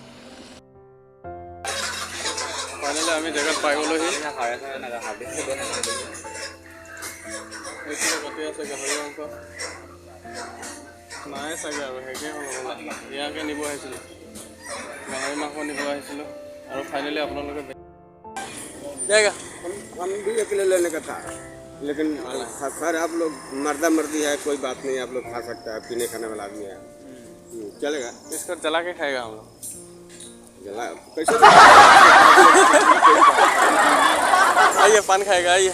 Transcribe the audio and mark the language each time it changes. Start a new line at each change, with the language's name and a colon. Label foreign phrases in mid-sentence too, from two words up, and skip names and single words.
Assamese: ফাইনেলি আমি জেগাত পাই গ'লোহি। এইফালে কাটি আছে গাহৰি মাংস, নাই চাগে আৰু শেষেই হ'ল ইয়াকে নিব আহিছিলোঁ গাহৰি মাংস নিব আহিছিলোঁ আৰু ফাইনেলি আপোনালোকে जाएगा
Hindi: हम भी अकेले लेने का था लेकिन सर आप लोग मर्दा मर्दी है कोई बात नहीं आप लोग खा सकते हैं पीने खाने वाला आदमी है चलेगा इसको जला के खाएगा हम लोग जला कैसे आइए पान खाएगा आइए